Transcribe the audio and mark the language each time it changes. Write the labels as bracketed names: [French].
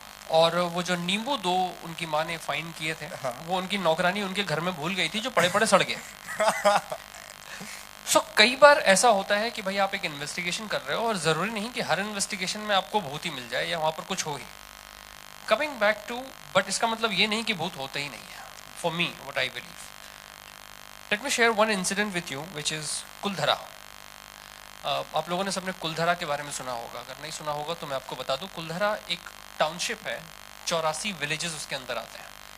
[Hindi] और वो जो नींबू 2 उनकी माँ ने फाइन किए थे, वो उनकी नौकरानी उनके घर में भूल गई थी, जो पड़े पड़े सड़ गए. सो कई बार ऐसा होता है कि भाई आप एक इन्वेस्टिगेशन कर रहे हो और जरूरी नहीं कि हर इन्वेस्टिगेशन में आपको भूत ही मिल जाए या वहां पर कुछ हो ही. कमिंग बैक टू, बट इसका मतलब ये नहीं कि भूत होते ही नहीं है. [English] For me what I believe, let me share one incident with you which is Kuldhara. [Hindi] आप लोगों ने सबने कुलधरा के बारे में सुना होगा, अगर नहीं सुना होगा तो मैं आपको बता दूं. कुलधरा एक टाउनशिप है, 84 विलेजेस उसके अंदर आते हैं.